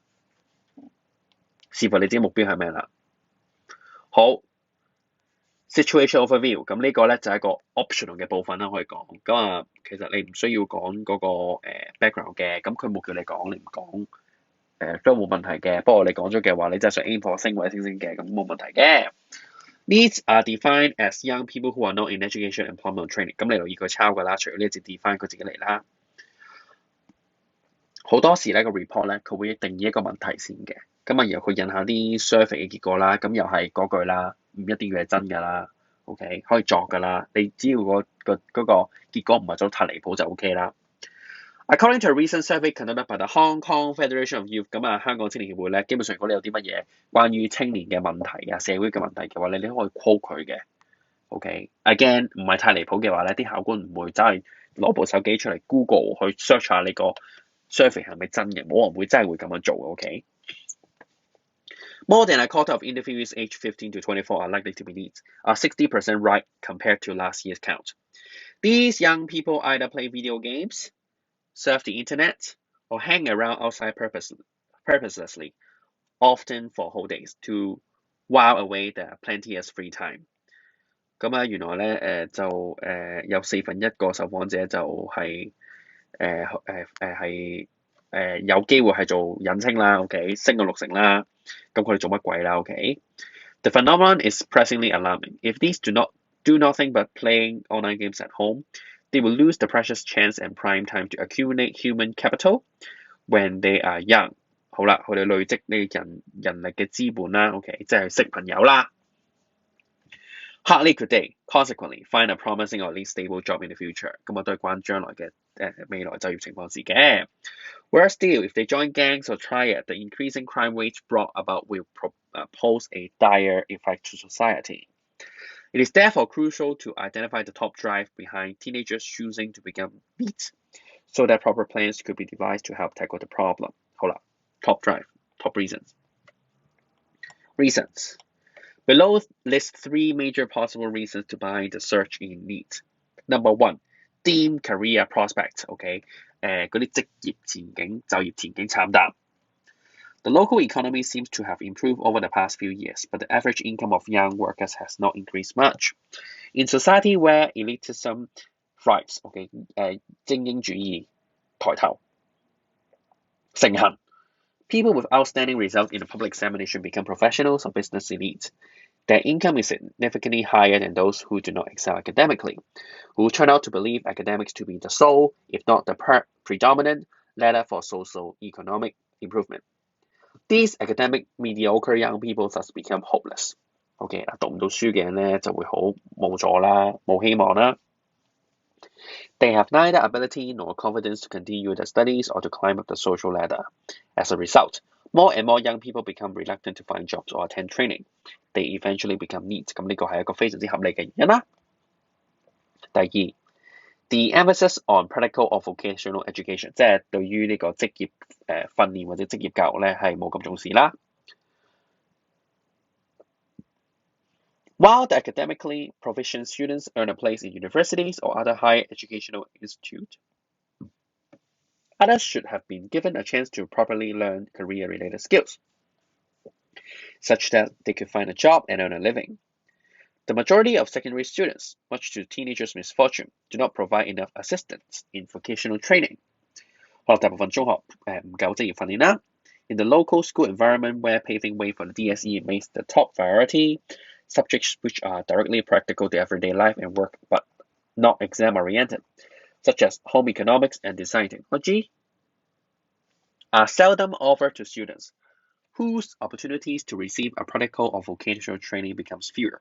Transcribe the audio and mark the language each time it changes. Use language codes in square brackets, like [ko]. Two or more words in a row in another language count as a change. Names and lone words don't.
[yue] 視乎你自己目標係咩啦。好， [en] Situation overview， [yue] 咁呢個咧就係一個 optional 嘅部分啦，可以講。咁啊，其實你唔需要講嗰個background 嘅，咁佢冇叫你講，你唔講都冇問題嘅。不過你講咗嘅話，你真係想 [en] aim for [yue] 升或者升嘅，咁冇問題嘅。 [en] Needs are defined as young people who are not in education, employment or training。 [yue] 咁你留意佢抄㗎啦，除咗呢一節 define 佢自己嚟啦。好多時咧個 report 咧佢會定義一個問題先嘅，咁啊然後佢印下啲 survey 嘅結果啦，咁又係嗰句啦，唔一定要係真㗎啦 ，OK 可以作㗎啦，你只要嗰個結果唔係走太離譜就 OK 啦。 [en] According to a recent survey conducted by the Hong Kong Federation of Youth， [yue] 咁啊香港青年協會咧，基本上如果你有啲乜嘢關於青年嘅問題啊、社會嘅問題嘅話咧，你可以 quote 佢嘅 ，OK。Again 唔係太離譜嘅話咧，啲考官唔會走去攞部手機出嚟 Google 去 search 下你個survey 係咪真嘅？冇人會真係會咁樣做嘅 [en] ，OK。More than a quarter of interviewees aged 15 to 24 are likely to be needs, are 60% right compared to last year's count. These young people either play video games, surf the internet, or hang around outside purposelessly, often for whole days, to while away their plenteous free time. [yue] 咁啊，原來咧有1/4個受訪者就係有機會係做引稱啦 ，OK， 升到60%啦，咁佢哋做乜鬼啦 ，OK？ [en] The phenomenon is pressingly alarming. If these do nothing but playing online games at home, they will lose the precious chance and prime time to accumulate human capital when they are young. [yue] 好啦，佢哋累積呢人力嘅資本啦 ，OK， 即係識朋友啦。 [en] Hardly could they, consequently, find a promising or at least stable job in the future. [yue] 咁啊都係關將來嘅未來就業情況事嘅。 [en] Worse still, if they join gangs or triad, the increasing crime rates brought about will pose a dire effect to society. It is therefore crucial to identify the top drive behind teenagers choosing to become NEET, so that proper plans could be devised to help tackle the problem. [yue] 好啦， [en] top drive, top reasons. Reasons. Below list 3 major possible reasons to behind the surge in NEET. Number 1, dim career prospects, OK? [yue] 嗰啲職業前景、就業前景慘淡。 [en] The local economy seems to have improved over the past few years, but the average income of young workers has not increased much. In society where elitism thrives, OK? [yue] 精英主義抬頭盛行。 [en] People with outstanding results in the public examination become professionals or business elite. Their income is significantly higher than those who do not excel academically, who turn out to believe academics to be the sole, if not the predominant, ladder for socio-economic improvement. These academic mediocre young people thus become hopeless. [yue] OK， 讀唔到書嘅人咧就會好無助啦，冇希望啦。 [en] They have neither ability nor confidence to continue their studies or to climb up the social ladder. As a result, more and more young people become reluctant to find jobs or attend training. They eventually become NEET. [yue] 咁呢個係一個非常之合理嘅原因啦。 [en] 第二 ，the emphasis on practical or vocational education， [yue] 即係對於呢個職業訓練或者職業教育咧係冇咁重視啦。 [en] While the academically proficient students earn a place in universities or other higher educational institutes, others should have been given a chance to properly learn career-related skills, such that they could find a job and earn a living. The majority of secondary students, much to teenagers' misfortune, do not provide enough assistance in vocational training. [yue] 可能大部分中學唔夠職業訓練啦。 [en] In the local school environment where paving way for the DSE remains the top priority, subjects which are directly practical to everyday life and work but not exam-oriented, such as home economics and design technology, are seldom offered to students, whose opportunities to receive a practical or vocational training becomes fewer.